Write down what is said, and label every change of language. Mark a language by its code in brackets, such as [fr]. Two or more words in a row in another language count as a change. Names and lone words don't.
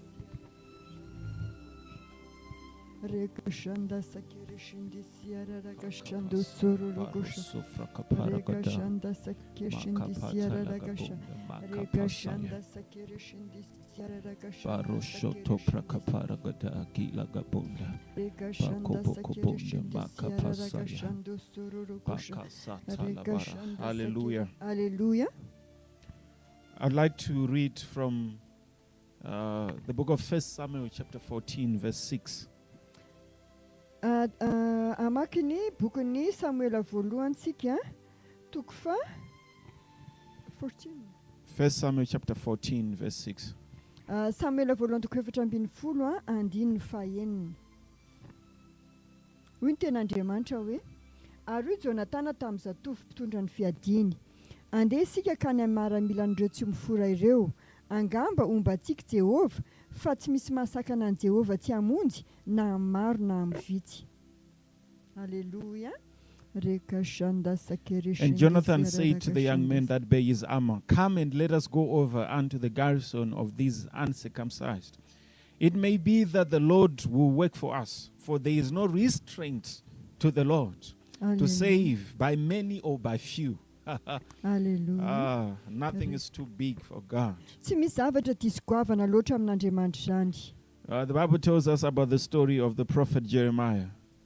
[en] Rekashanda sakirishindi siyara rakashando suru rukusha Rekashanda sakirishindi siyara rakasha Rekashanda sakirishindi siyara rakasha Baroshoto prakapara gada gila gabunda Rekashanda sakirishindi siyara rakashando suru rukusha Hallelujah. Hallelujah. I'd like to read from the book of 1 Samuel chapter 14 verse 6. [mg] Amakiny bokin'ny Samuela voalohantsika toko fa 14. [en] 1 Samuel chapter 14 verse 6. [mg] Samuela voalohany toko 7:10 andininy fahaeniny. Hoy ny ten'Andriamanitra hoe ary Jonatana tamin'ny zatovy mpitondra ny fiadiny. Andeha isika ka ny miaramilan'ireo tsy mifora ireo. Angamba ombantsika Jehova fa tsy misy mahasakana an Jehova tsy hamonjy na maro na vitsy. [en] Hallelujah. And Jonathan said to the young men that bear his armor, "Come and let us go over unto the garrison of these uncircumcised. It may be that the Lord will work for us, for there is no restraint to the Lord to save by many or by few." Alleloia. Nothing is too big for God. [mg] Tsy misy zavatra diso goavana loatra amin'Andriamanitra izany. [en] The Bible tells us about the story of the prophet Jeremiah.